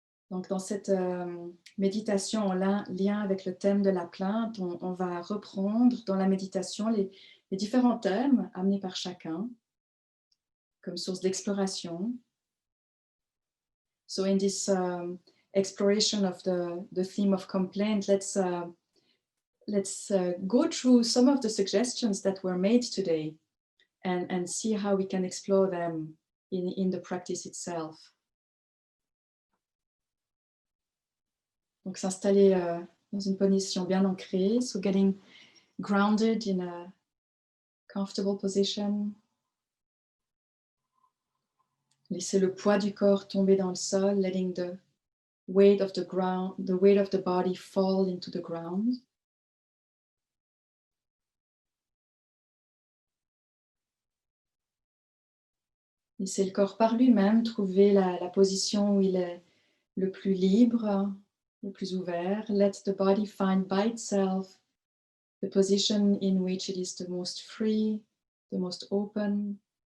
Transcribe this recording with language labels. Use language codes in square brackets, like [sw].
[fr] Donc, dans cette méditation en lien avec le thème de la plainte, on va reprendre dans la méditation les différents thèmes amenés par chacun comme source d'exploration. [en] So in this exploration of the theme of complaint, let's go through some of the suggestions that were made today and see how we can explore them in the practice itself. [fr] Donc s'installer dans une position bien ancrée, [en] so getting grounded in a comfortable position. [fr] Laissez le poids du corps tomber dans le sol, [en] letting the weight of the body fall into the ground. [fr] Laissez le corps par lui-même trouver la position où il est le plus libre, le plus ouvert. [en] Let the body find by itself the position in which it is the most free, the most open.